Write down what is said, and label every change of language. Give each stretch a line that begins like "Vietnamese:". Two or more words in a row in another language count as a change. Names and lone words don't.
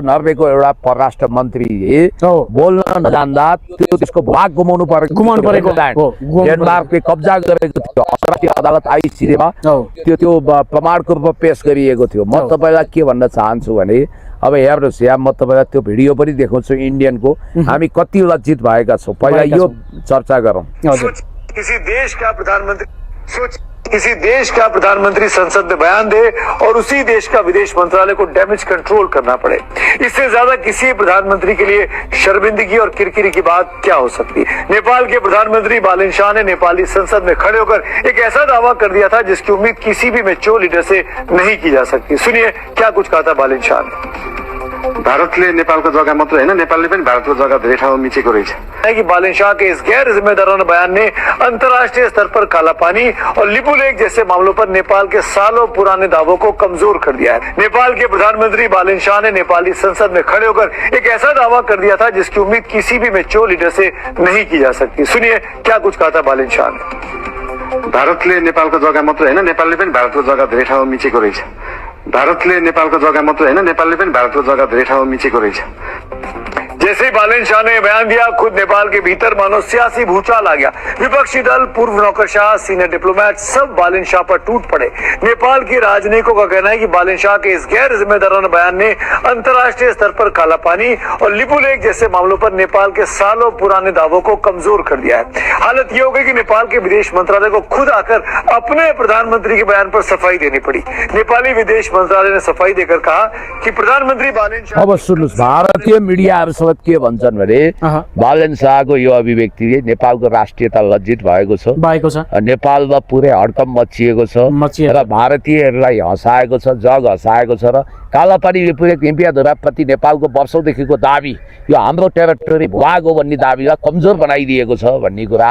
Nepali: नर्वेको एउटा परराष्ट्र मन्त्रीले बोल्न नजान्दा त्यसको भाग गुमाउनु परेको डेनमार्कले कब्जा गरेको थियो। अन्तर्राष्ट्रिय अदालत आइसिसीमा त्यो प्रमाणको रूपमा पेश गरिएको थियो। म तपाईँलाई के भन्न चाहन्छु भने, अब हेर्नुहोस् यहाँ, म तपाईँलाई त्यो भिडियो पनि देखाउँछु इन्डियनको। हामी कति लज्जित भएका छौँ, पहिला यो चर्चा गरौँ।
Hindi: किसी देश का प्रधानमंत्री संसद में बयान दे और उसी देश का विदेश मंत्रालय को
English: damage control
Hindi: करना पड़े, इससे ज्यादा किसी प्रधानमंत्री के लिए शर्मिंदगी और किरकिरी की बात क्या हो सकती। नेपाल के प्रधानमंत्री बालन शाह ने नेपाली संसद में खड़े होकर एक ऐसा दावा कर दिया था जिसकी उम्मीद किसी भी
English: mature leader
Hindi: से नहीं की जा सकती। सुनिए क्या कुछ कहा था बालन शाह ने।
Nepali: भारतले नेपालको जग्गा मात्र हैन, नेपालले पनि भारतको जग्गा धेरै ठाउँमा मिचेको रहेछ।
Hindi: कि बालन शाह के इस गैर जिम्मेदाराना बयान ने अंतर्राष्ट्रीय स्तर पर काला पानी और लिपुलेख जैसे मामलों पर नेपाल के सालों पुराने दावों को कमजोर कर दिया है। नेपाल के प्रधानमंत्री बालन शाह ने नेपाली संसद में खड़े होकर एक ऐसा दावा कर दिया था जिसकी उम्मीद किसी भी
English: mature leader
Hindi: से नहीं की जा सकती। सुनिए क्या कुछ कहा था बालन शाह ने।
Nepali: भारतले नेपालको जग्गा मात्र हैन, नेपालले पनि भारतको जग्गा धेरै ठाउँमा मिचेको रहेछ। भारतले नेपालको जग्गा मात्र हैन, नेपालले पनि भारतको जग्गा धेरै ठाउँमा मिचेको रहेछ।
Hindi: जैसे ही बालन शाह ने बयान दिया, खुद नेपाल के भीतर मानो सियासी भूचाल आ गया। विपक्षी दल, पूर्व नौकरशाह,
English: senior diplomat
Hindi: सब बालन शाह पर टूट पड़े। नेपाल की राजनीतिकों का कहना है कि बालन शाह के इस गैर जिम्मेदाराना बयान ने अंतर्राष्ट्रीय स्तर पर काला पानी और लिपुलेख जैसे मामलों पर नेपाल के सालों पुराने दावों को कमजोर कर दिया है। हालत ये हो गई कि नेपाल के विदेश मंत्रालय को खुद आकर अपने प्रधानमंत्री के बयान पर सफाई देनी पड़ी। नेपाली विदेश मंत्रालय ने सफाई देकर कहा कि प्रधानमंत्री बालन शाह।
Nepali: अब सुन्नुहोस्, भारतीय मिडियाहरू के भन्छन् भने बालन शाहको यो अभिव्यक्तिले नेपालको राष्ट्रियता लज्जित भएको छ, नेपालमा पुरै हड्कम मचिएको छ र भारतीयहरूलाई हँसाएको छ, जग हँसाएको छ। र कालापानी लिपुलेख हिम्पियाधुराप्रति नेपालको वर्षौंदेखिको दाबी, यो हाम्रो टेरिटोरी भूभाग हो भन्ने दाबीलाई कमजोर बनाइदिएको छ भन्ने कुरा।